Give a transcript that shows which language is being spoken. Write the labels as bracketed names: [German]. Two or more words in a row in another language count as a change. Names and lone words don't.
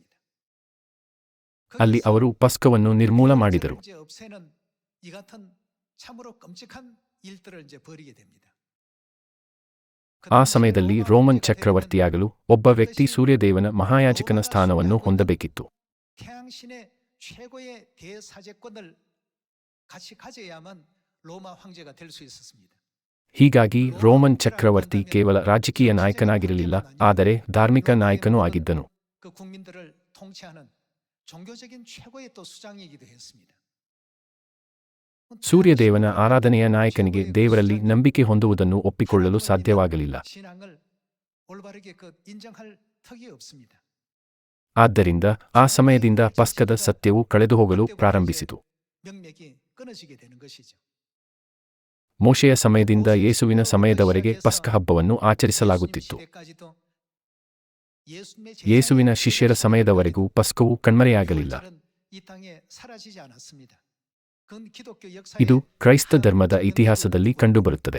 [Kannada] ಅಲ್ಲಿ ಅವರು ಪಸ್ಕವನ್ನು ನಿರ್ಮೂಲ ಮಾಡಿದರು. ಆ ಸಮಯದಲ್ಲಿ ರೋಮನ್ ಚಕ್ರವರ್ತಿಯಾಗಲು ಒಬ್ಬ ವ್ಯಕ್ತಿ ಸೂರ್ಯದೇವನ ಮಹಾಯಾಜಕನ ಸ್ಥಾನವನ್ನು ಹೊಂದಬೇಕಿತ್ತು. [Korean] 태양신의 최고의 대사제권을 같이 가져야만 로마 황제가 될 수 있었습니다. [Kannada] ಹೀಗಾಗಿ ರೋಮನ್ ಚಕ್ರವರ್ತಿ ಕೇವಲ ರಾಜಕೀಯ ನಾಯಕನಾಗಿರಲಿಲ್ಲ, ಆದರೆ ಧಾರ್ಮಿಕ ನಾಯಕನೂ ಆಗಿದ್ದನು. [Korean] 그 국민들을 통치하는 종교적인 최고의 또 수장이기도 했습니다. [Kannada] ಸೂರ್ಯದೇವನ ಆರಾಧನೆಯ ನಾಯಕನಿಗೆ ದೇವರಲ್ಲಿ ನಂಬಿಕೆ ಹೊಂದುವುದನ್ನು ಒಪ್ಪಿಕೊಳ್ಳಲು ಸಾಧ್ಯವಾಗಲಿಲ್ಲ. [Korean] 신앙을 올바르게 인정할 턱이 없습니다. [Kannada] ಆದ್ದರಿಂದ ಆ ಸಮಯದಿಂದ ಪಸ್ಕದ ಸತ್ಯವು ಕಳೆದುಹೋಗಲು ಪ್ರಾರಂಭಿಸಿತು. [Korean] 명맥이 끊어지게 되는 것이죠. [Kannada] ಮೋಶೆಯ ಸಮಯದಿಂದ ಯೇಸುವಿನ ಸಮಯದವರೆಗೆ ಪಸ್ಕ ಹಬ್ಬವನ್ನು ಆಚರಿಸಲಾಗುತ್ತಿತ್ತು. ಯೇಸುವಿನ ಶಿಷ್ಯರ ಸಮಯದವರೆಗೂ ಪಸ್ಕವು ಕಣ್ಮರೆಯಾಗಲಿಲ್ಲ. ಇದು ಕ್ರೈಸ್ತ ಧರ್ಮದ ಇತಿಹಾಸದಲ್ಲಿ ಕಂಡುಬರುತ್ತದೆ.